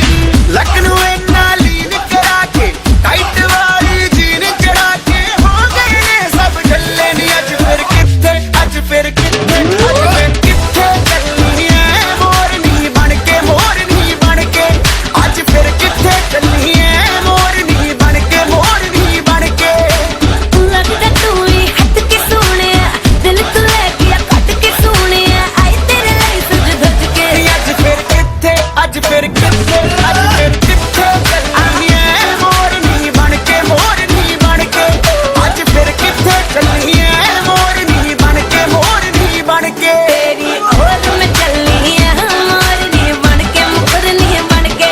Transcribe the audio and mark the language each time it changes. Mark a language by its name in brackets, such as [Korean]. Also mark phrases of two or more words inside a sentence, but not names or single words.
[Punjabi] ਲੱਕ ਨੂੰ ਇੰਨਾ ਲੀਨ ਕਰਾ ਕੇ, ਟਾਈਟ ਵਾਲੀ ਜੀਨ ਚੜਾ ਕੇ ਹੋ ਗਏ ਨੇ ਸਭ ਢੱਲੇ ਨੀ। ਅੱਜ ਫਿਰ ਕਿੱਥੇ, ਅੱਜ ਫਿਰ ਕਿੱਥੇ, ਅੱਜ ਫਿਰ ਕਿੱਥੇ ਚੱਲਣੀ ਐ ਮੋਰਨੀ ਬਣ ਕੇ, ਮੋਰਨੀ ਬਣ ਕੇ। ਅੱਜ ਫਿਰ ਕਿੱਥੇ ਚੱਲਣੀ ਐ ਮੋਰਨੀ ਬਣ ਕੇ, ਮੋਰਨੀ ਬਣ ਕੇ। ਲਗਦਾ ਤੂੰ ਹੀ ਹਟ ਕੇ ਸੋਹਣਿਆ, ਦਿਲ ਤੂੰ ਲੈ ਗਿਆ ਕੱਟ ਕੇ ਸੋਹਣਿਆ। [Hindi] आए तेरे लिए सज धज के। [Punjabi] ਅੱਜ ਫਿਰ ਕਿੱਥੇ, ਅੱਜ ਫਿਰ ਕਿੱਥੇ, ਅੱਜ ਫਿਰ ਕਿੱਥੇ ਚੱਲਣੀ ਐ ਮੋਰਨੀ ਬਣ ਕੇ, ਮੋਰਨੀ ਬਣ ਕੇ। ਅੱਜ ਫਿਰ ਕਿੱਥੇ ਚੱਲਣੀ ਐ ਮੋਰਨੀ ਬਣ ਕੇ, ਮੋਰਨੀ ਬਣ ਕੇ। [Hindi] तेरी ओर में चलनी है मोरनी बन के, मोरनी बन के।